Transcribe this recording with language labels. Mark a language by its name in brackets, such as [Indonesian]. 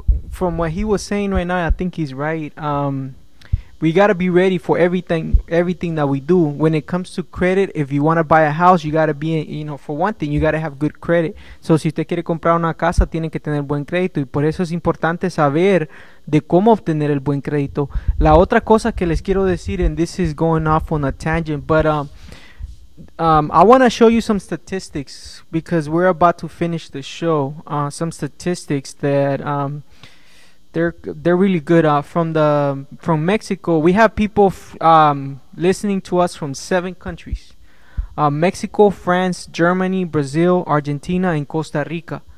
[English] From what he was saying right now, I think he's right. We got to be ready for everything that we do. When it comes to credit, if you want to buy a house, you got to be, you know, for one thing, you got to have good credit. [Spanish] So si usted quiere comprar una casa, tiene que tener buen crédito. Y por eso es importante saber de cómo obtener el buen crédito. La otra cosa que les quiero decir, [English] and this is going off on a tangent, but I want to show you some statistics because we're about to finish the show. Some statistics that... They're really good. From Mexico, we have people listening to us from 7 countries: Mexico, France, Germany, Brazil, Argentina, and Costa Rica.